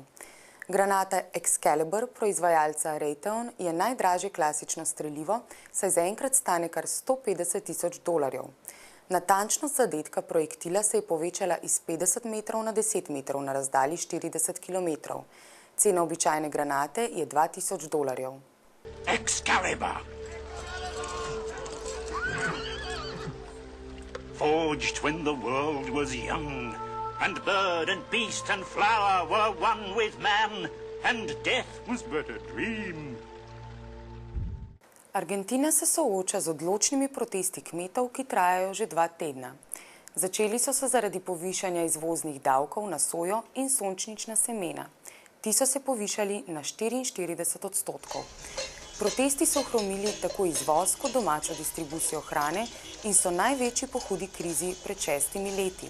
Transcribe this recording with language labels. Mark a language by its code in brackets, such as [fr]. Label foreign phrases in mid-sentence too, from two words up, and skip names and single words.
[sl] Granata Excalibur proizvajalca Raytheon je najdražje klasično strelivo, saj zaenkrat stane kar 150 tisoč dolarjev. Natančnost zadetka projektila se je povečala iz 50 metrov na 10 metrov na razdalji 40 kilometrov. Cena običajne granate je 2000 dolarjev. Excalibur! [en] forged when the world was young, and bird and beast and flower were one with man, and death was but a dream. [sl] Argentina se sooča z odločnimi protesti kmetov, ki trajajo že 2 tedna. Začeli so se zaradi povišanja izvoznih davkov na sojo in sončnična semena. Ti so se povišali na 44%. Protesti so ohromili tako izvoz kot domačo distribucijo hrane in so največji po hudi krizi pred 6 leti.